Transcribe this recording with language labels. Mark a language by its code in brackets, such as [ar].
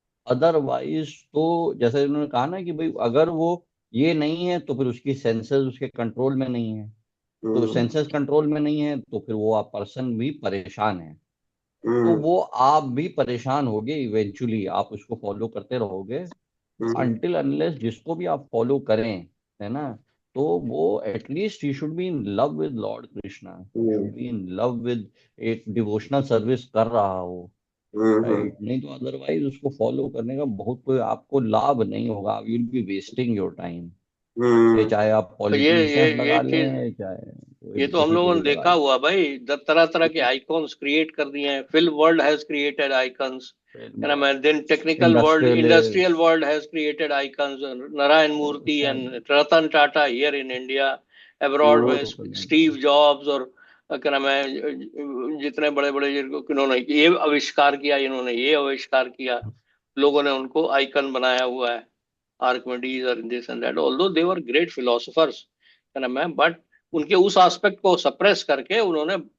[hi] Otherwise तो जैसे उन्होंने कहा ना कि भाई अगर वो ये नहीं है तो फिर उसकी सेंसेस उसके कंट्रोल में नहीं है, तो सेंसेस कंट्रोल में नहीं है तो फिर वो आप पर्सन भी परेशान है, तो वो आप भी परेशान होगे इवेंचुअली, आप उसको फॉलो करते रहोगे अनटिल अनलेस जिसको भी आप फॉलो करें, है ना, तो वो at least [en] he should be in love with [hi] Lord Krishna, should be in love with एक डिवोशनल सर्विस कर रहा हो, राइट? नहीं तो अदरवाइज उसको फॉलो करने का बहुत कोई आपको लाभ नहीं होगा, [en] You will be wasting your time. [hi] चाहे आप पॉलिटिशियंस लगा लें, चाहे ये तो हम लोगों ने देखा हुआ भाई, तरह तरह के आइकॉन्स क्रिएट कर दिए हैं। [en] Film world has created icons, then technical world, industrial world has created icons. [hi] Narayan Murthy and Ratan Tata [en] here in India, [hi] abroad में Steve Jobs और क्या नाम है जितने बड़े बड़े इन्होंने ये आविष्कार किया, इन्होंने ये आविष्कार किया, लोगों ने उनको आइकन बनाया हुआ है, आर्किमिडीज और this and that, [en] although they were great philosophers, [hi] क्या नाम है, बट उनके उस एस्पेक्ट को सप्रेस करके उन्होंने